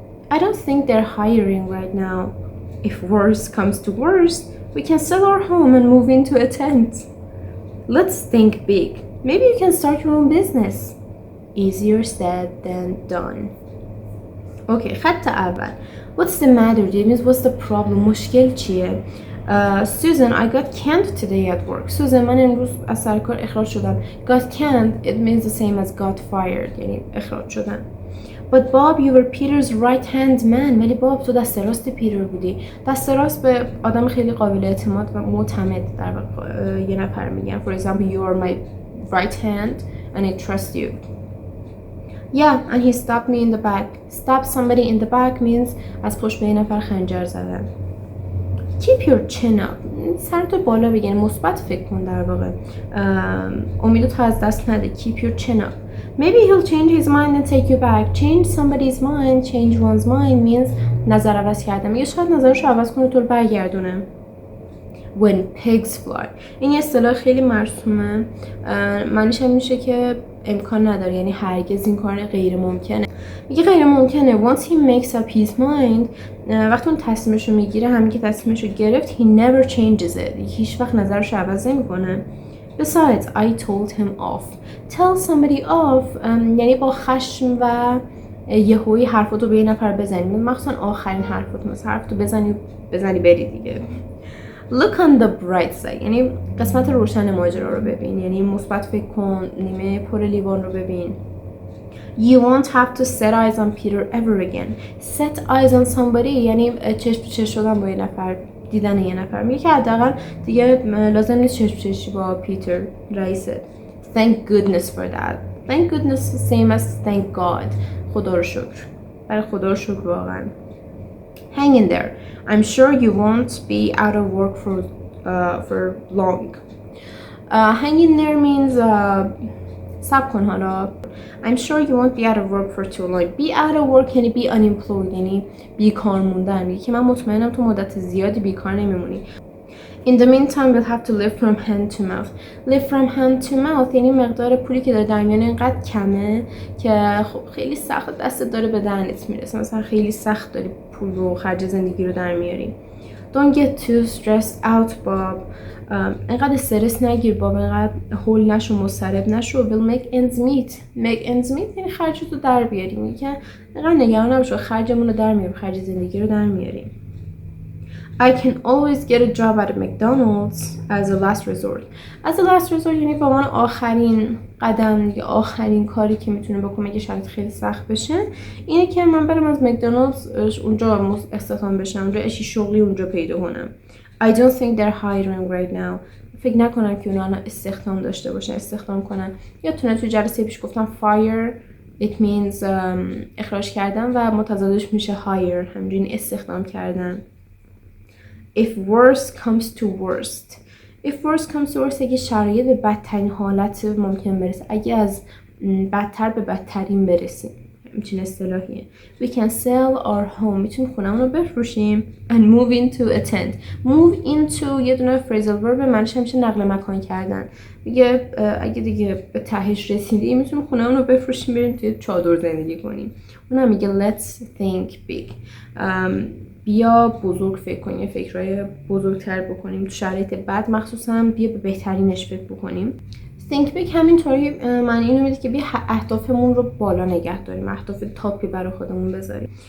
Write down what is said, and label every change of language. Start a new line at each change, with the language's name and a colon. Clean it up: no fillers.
English: I don't think they're hiring right now. If worse comes to worse, we can sell our home and move into a tent. Let's think big. Maybe you can start your own business. Easier said than done. Okay,
Persian: خط اول.
English: What's the matter, James? What's the problem?
Persian: مشکل چیه؟
English: Susan, I got canned today at work.
Persian: Susan, من امروز از سر کار اخراج شدم.
English: Got canned, it means the same as got fired.
Persian: یعنی اخراج شدن.
English: But Bob, you were Peter's right-hand man.
Persian: ولی باب تو دست راست پیتر بودی. دست راست به آدم خیلی قابل اعتماد و معتمد در واقع یه نفر میگن.
English: For example, you are my right hand and I trust you. Yeah, and he stabbed me in the back. Stab somebody in the back means
Persian: از پشت به یه نفر خنجر زدن.
English: Keep your chin up.
Persian: سرتو بالا بگن، مثبت فکر کن در واقع. امیدتو از دست نده.
English: Keep your chin up. Maybe he'll change his mind and take you back. Change somebody's mind, change one's mind means
Persian: نظر عوض کردن. میگه شاید نظرشو عوض کنه تو رو برگردونه.
English: When pigs fly.
Persian: این یه اصطلاح خیلی مرسومه. معنیش هم میشه که امکان نداره، یعنی هرگز این کار غیر ممکنه. میگه غیر ممکنه.
English: Once he makes up his mind.
Persian: وقتی اون تصمیمشو میگیره، همین که تصمیمشو گرفت,
English: he never changes it.
Persian: هیچ وقت نظرشو عوض نمیکنه.
English: Besides, I told him off. Tell somebody off
Persian: یعنی با خشم و یهویی حرفاتو به یه نفر بزنی. مخصوصا آخرین حرفاتو، مثلا حرفتو بزنی بری دیگه.
English: Look on the bright side
Persian: یعنی قسمت روشن ماجرا رو ببین، یعنی مثبت فکر کن، نیمه پر لیوان رو ببین.
English: You won't have to set eyes on Peter ever again. Set eyes on somebody
Persian: یعنی چشم تو چشم شدن با یه نفر، دیدن یه نفر. میگه که حداقل دیگه لازم نیست چشم چشمی با پیتر رئیسه.
English: Thank goodness for that. Thank goodness the same as thank God.
Persian: خدا رو شکر. برای خدا رو شکر واقعا.
English: Hang in there. I'm sure you won't be out of work for long. Hang in there means
Persian: صبر کن حالا.
English: I'm sure you won't be out of work for too long. Be out of work یعنی be unemployed
Persian: یعنی بیکار موندن. میگه که من مطمئنم تو مدت زیادی بیکار نمیمونی.
English: In the meantime, we'll have to live from hand to mouth. Live from hand to mouth
Persian: یعنی مقدار پولی که داره در میانه اینقدر کمه که خب خیلی سخت دستت داره به دهنت میرسه. مثلا خیلی سخت داری پول و خرج زندگی رو در میاری.
English: Don't get too stressed out, Bob.
Persian: اینقدر استرس نگیر بابا، اینقدر هول نشو، مضطرب نشو.
English: will make ends meet. make ends meet
Persian: یعنی خرجتو در بیاری. میگه اینقدر نگران نباشو، خرجمون رو در میاریم، خرج زندگی رو در میاریم.
English: I can always get a job at McDonald's as a last resort. as a last resort
Persian: یعنی به عنوان آخرین قدم یا آخرین کاری که میتونه بکنه اگه شرایط خیلی سخت بشه اینه که من برم از مکدونالدز اونجا استخدام بشم، اونجا اشی شغلی اونجا پیدا کنم.
English: I don't think they're hiring right now.
Persian: فکر نکنم که اونا استخدام داشته باشن، استخدام کنن. یا تو جلسه پیش گفتم fire it means اخراج کردن و متضادش میشه hire، همینجوری استخدام کردن.
English: If worst comes to worst. If worst comes to worst
Persian: اگه شرایط به بدترین حالت ممکن برسه، اگه از بدتر به بدترین برسیم، همچین اصطلاحیه.
English: We can sell our home.
Persian: میتونیم خونمون رو بفروشیم.
English: And move into a tent.
Persian: Move into یه دونه phrasal verb معنیش همیشه نقل مکان کردن. میگه اگه دیگه به تهش رسیدیم میتونیم خونمون رو بفروشیم بریم توی چادر زندگی کنیم. اونم میگه
English: let's think big.
Persian: بیا بزرگ فکر کنیم، فکرهای بزرگتر بکنیم تو شرایط بد، مخصوصا بیا به بهترینش فکر بکنیم. think big همینطوری معنی اینو میده که بیا اهدافمون رو بالا نگه داریم، اهداف تاپی برای خودمون بذاریم.